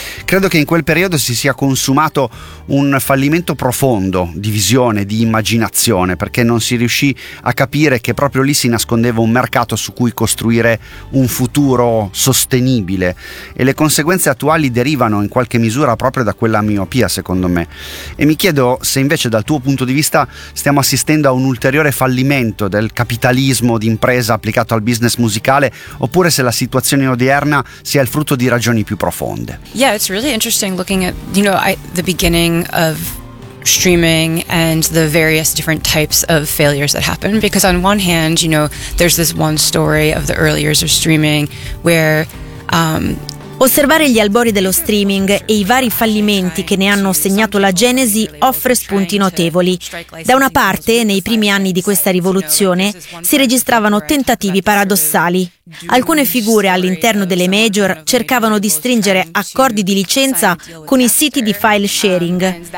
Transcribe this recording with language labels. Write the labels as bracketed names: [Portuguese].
[Italian] Credo che in quel periodo si sia consumato un fallimento profondo di visione, di immaginazione, perché non si riuscì a capire che proprio lì si nascondeva un mercato su cui costruire un futuro sostenibile, e le conseguenze attuali derivano in qualche misura proprio da quella miopia, secondo me. E mi chiedo se invece dal tuo punto di vista stiamo assistendo a un ulteriore fallimento del capitalismo d'impresa applicato al business musicale, oppure se la situazione odierna sia il frutto di ragioni più profonde. [English] Yeah, it's really interesting looking at, you know, the beginning of streaming and the various different types of failures that happen, because on one hand, you know, there's this one story of the early years of streaming where [Italian] osservare gli albori dello streaming e i vari fallimenti che ne hanno segnato la genesi offre spunti notevoli. Da una parte, nei primi anni di questa rivoluzione, si registravano tentativi paradossali. Alcune figure all'interno delle major cercavano di stringere accordi di licenza con i siti di file sharing.